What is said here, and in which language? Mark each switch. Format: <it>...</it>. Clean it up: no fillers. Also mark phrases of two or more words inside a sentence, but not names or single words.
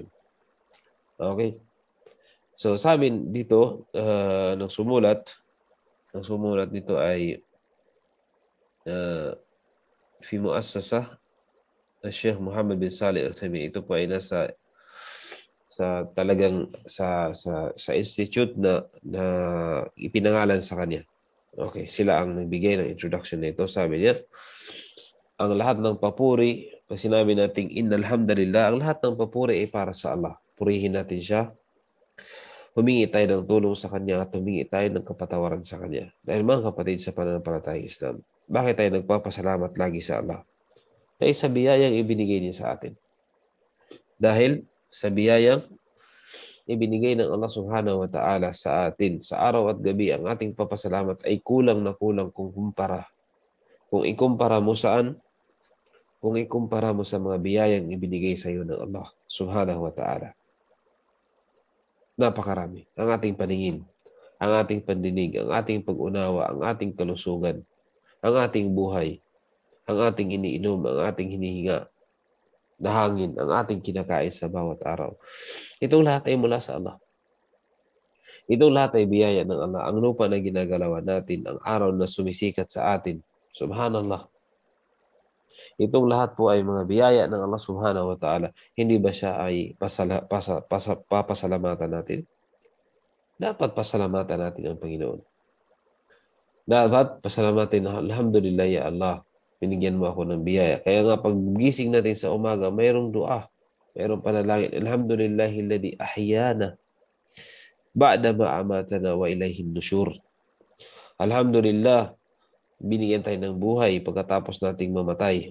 <tl>Okay? So sabi dito, ng sumulat, ang sumulat nito ay</tl> <ar>في مؤسسة</ar> <tl>Sheikh Muhammad bin Salih Al-Uthaymin. Ito po ay nasa talagang sa institute na ipinangalan sa kanya. Okay, sila ang nagbigay ng introduction nito. Sabi niya, ang lahat ng papuri, pag sinabi nating</tl> <ar>إن الحمد لله,</ar> <tl>ang lahat ng papuri ay para sa Allah. Purihin natin siya. Humingi tayo ng tulong sa kanya at humingi tayo ng kapatawaran sa kanya. Dahil mga kapatid sa pananampalatayang Islam, bakit tayo nagpapasalamat lagi sa Allah? Dahil sa biyayang ibinigay niya sa atin. Dahil sa biyayang ibinigay ng Allah</tl> <ar>سبحانه وتعالى</ar> <tl>sa atin sa araw at gabi, ang ating papasalamat ay kulang na kulang kung kumpara. Kung ikumpara mo saan? Kung ikumpara mo sa mga biyayang ibinigay sa iyo ng Allah</tl> <ar>سبحانه وتعالى.</ar> <tl>Napakarami. Ang ating paningin, ang ating pandinig, ang ating pag-unawa, ang ating kalusugan, ang ating buhay, ang ating iniinom, ang ating hinihinga na hangin, ang ating kinakain sa bawat araw. Itong lahat ay mula sa Allah. Itong lahat ay biyaya ng Allah. Ang lupa na ginagalawan natin, ang araw na sumisikat sa atin. Subhanallah. Itong lahat po ay mga biyaya ng Allah</tl> <ar>سبحانه وتعالى.</ar> <tl>Hindi ba siya ay papasalamatan natin? Dapat pasalamatan natin ang Panginoon. Dapat pasalamatin na,</tl> <ar>الحمد لله يا الله,</ar> <tl>binigyan mo ako ng biyaya. Kaya nga pag gising natin sa umaga, mayroong dua, mayroong panalangin.</tl> <ar>الحمد لله الذي أحيانا بعد ما أماتنا وإليه النشور.</ar> <tl>Alhamdulillah, binigyan tayo ng buhay pagkatapos nating mamatay.</tl>